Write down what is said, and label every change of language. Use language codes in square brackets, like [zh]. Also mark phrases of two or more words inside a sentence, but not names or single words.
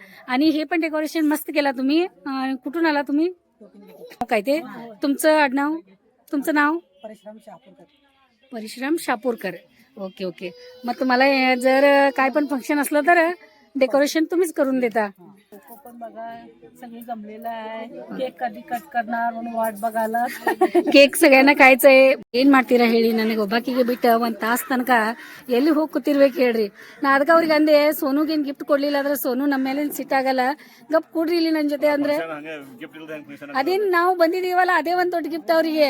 [mr] आणि हे पण डेकोरेशन मस्त केला तुम्ही. कुठून आला तुम्ही, काय ते तुमचं आडनाव, तुमचं नाव? परिश्रम शापूरकर. ओके ओके. मग तुम्हाला जर काय पण फंक्शन असलं तर डेकोरेशन तुम्हीच करून देता. पण बघा सगळी जमलेलं आहे, केक कधी कट करणार म्हणून वाट बघायला. [kn] ಕೇಕ್ ಸಗಳ್ನ ಕಾಯ್ಚೆ. ಏನ್ ಮಾಡ್ತೀರಾ ಹೇಳಿ, ನನಗೆ ಒಬ್ಬಾಕಿಗೆ ಬಿಟ್ಟು ಒಂದ್ ತಾಸ್ ತನಕ ಎಲ್ಲಿ ಹೋಗಿ ಕೂತಿರ್ಬೇಕು ಹೇಳ್ರಿ. ನಾ ಅದಕ್ಕೆ ಅವ್ರಿಗೆ ಅಂದೆ, ಸೋನುಗೇನ್ ಗಿಫ್ಟ್ ಕೊಡ್ಲಿಲ್ಲ ಅಂದ್ರೆ ಸೋನು ನಮ್ಮ ಮೇಲೆ ಸಿಟ್ಟಾಗಲ್ಲ, ಗಪ್ ಕೂಡ್ರಿ ಇಲ್ಲಿ ನನ್ ಜೊತೆ ಅಂದ್ರೆ. ಅದೇನ್ ನಾವು ಬಂದಿದೀವಲ್ಲ ಅದೇ ಒಂದ್ ದೊಡ್ಡ ಗಿಫ್ಟ್ ಅವ್ರಿಗೆ.